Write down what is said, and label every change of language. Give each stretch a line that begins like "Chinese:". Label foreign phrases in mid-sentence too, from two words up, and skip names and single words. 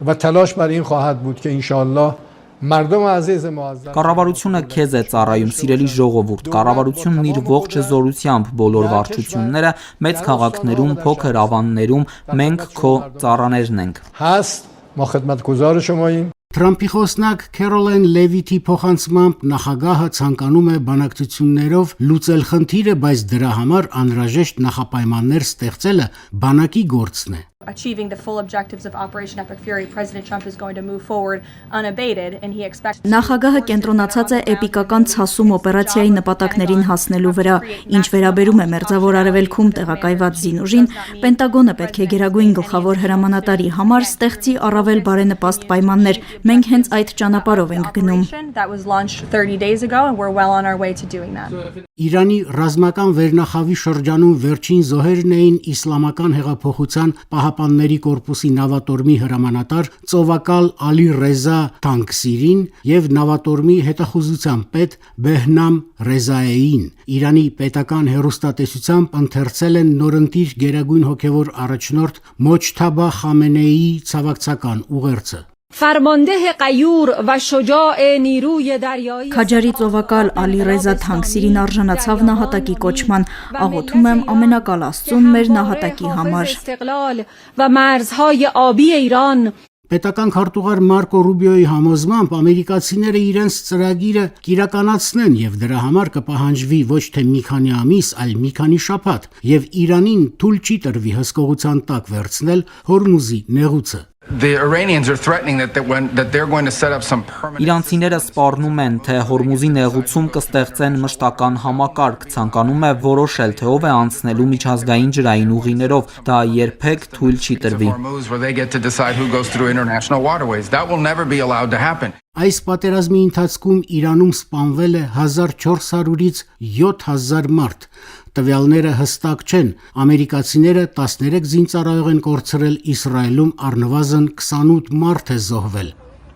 Armenian: Կառավարությունը քեզ է ծառայում, սիրելի ժողովուրդ։ Կառավարությունն իր ողջ զորությամբ, բոլոր վարչությունները, մեծ քաղաքներում, փոքր ավաններում, մենք քո ծառաներն ենք։ Թրամփի խոսնակ Քերոլայն Լևիթի փոխանցմամբ նախագահը ցանկանում է բանակցություններով լուծել խնդիրը, բայց դրա համար անհրաժեշտ նախապայմաններ ստեղծելը բանակի գործն է։
English: Achieving the full objectives of Operation Epic Fury, President Trump is going to move forward unabated, and he expects.
Armenian: Նախագահը կենտրոնացած է էպիկական ցասում օպերացիայի նպատակներին հասնելու վրա, ինչ վերաբերում է Մերձավոր Արևելքում տեղակայված զինուժին, Պենտագոնը պետք է Գերագույն գլխավոր հրամանատարի համար ստեղծի առավել բարենպաստ պայմաններ։ Մենք հենց այդ ճանապարհով ենք գնում։
English: That was launched 30 days ago, and we're well on our way to doing that.
Armenian: Իրանի ռազմական վերնախավի շրջանում վերջին զոհերն էին իսլամական հեղափոխության Պահապանների կորպուսի նավատորմի հրամանատար ծովակալ Ալի Ռեզա Թանկսիրին եւ նավատորմի հետախուզության պետ Բեհնամ Ռեզաեին։ Իրանի պետական հեռուստատեսությամբ ընթերցել են նորընտիր գերագույն հոգևոր առաջնորդ Մոջթաբա Խամենեիի ցավակցական ուղերձը։
Persian: فرمانده غیور و شجاع نیروی دریایی
Armenian: Քաջարի ծովակալ Ալի Ռեզա Թանկսիրին արժանացավ նահատակի կոչման, աղոթում եմ ամենակալ Աստծուն մեր նահատակի համար։
Persian: استقلال و مرزهای آبی ایران
Armenian: Պետական քարտուղար Մարկո Ռուբիոյի համոզմամբ ամերիկացիները իրենց ծրագիրը կիրականացնեն եւ դրա համար կպահանջվի ոչ թե մի քանի ամիս, այլ մի քանի շաբաթ եւ Իրանին թույլ չի տրվի հսկողության տակ վերցնել Հորմուզի նեղուցը։
English: The Iranians are threatening that they're going to set up some permanent.
Armenian: Իրանցիները սպառնում են, թե Հորմուզի նեղուցում կստեղծեն մշտական համակարգ, ցանկանում է որոշել, թե ով է անցնելու միջազգային ջրային ուղիներով, դա երբեք թույլ չի տրվի։
English: That will never be allowed to happen.
Armenian: Այս պատերազմի ընթացքում Իրանում սպանվել է 1400-ից 7000 մարդ։ Տվյալները հստակ չեն։ Ամերիկացիները 13 զինծառայող են կորցրել, Իսրայելում առնվազն 28 մարդ է զոհվել։